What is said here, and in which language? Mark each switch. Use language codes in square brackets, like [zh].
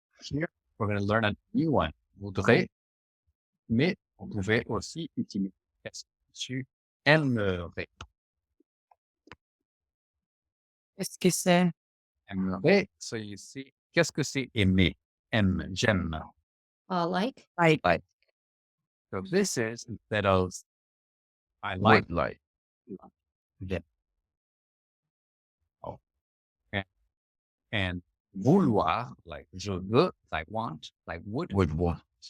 [en] Here, we're going to learn a new one. [fr] Voudrais, mais on pouvait aussi utiliser est-ce que tu aimerais. Est-ce que c'est Aimerais, [en] so you see, [fr] qu'est-ce que c'est aimer? Aime, j'aime. [en] Like. like? So this is instead of I like, Would like. then. Oh. And vouloir, like [fr] je veux, [en] like want, like would Want.